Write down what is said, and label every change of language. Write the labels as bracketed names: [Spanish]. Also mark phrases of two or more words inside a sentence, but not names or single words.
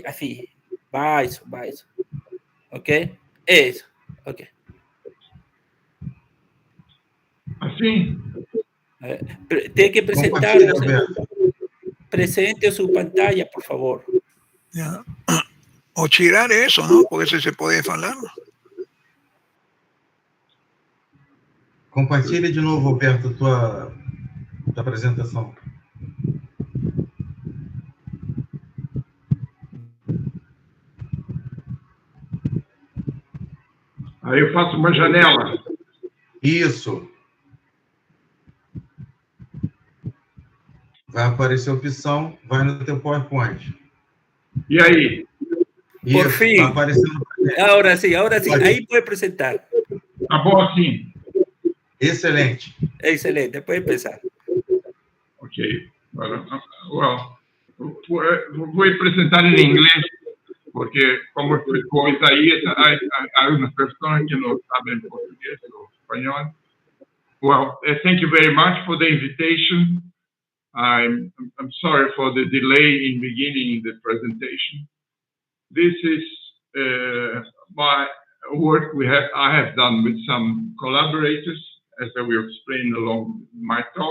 [Spanish] Así. Va eso. ¿Ok? Eso. Ok. [Portuguese] Assim? [Spanish] Tiene que presentar. Presente su pantalla, por favor. Ya. O tirar eso, ¿no? Porque se puede falar. [Portuguese] Compartilha de novo, Alberto, tua apresentação. Aí eu faço uma janela. Isso. Vai aparecer a opção, vai no teu PowerPoint. E aí? Isso, [Spanish] por fin. [Portuguese] Vai aparecendo. [Spanish] Ahora sí. Ahí puede presentar. [Portuguese] Tá bom assim? [Spanish] Excelente. Excelente, puede empezar. Ok. [English] Well, [Portuguese] vou apresentar em inglês, porque, como explicou Isaías, há umas pessoas que não sabem português ou espanhol. [English] Well, thank you very much for the invitation. I'm sorry for the delay in beginning the presentation. This is my work I have done with some collaborators, as I will explain along my talk.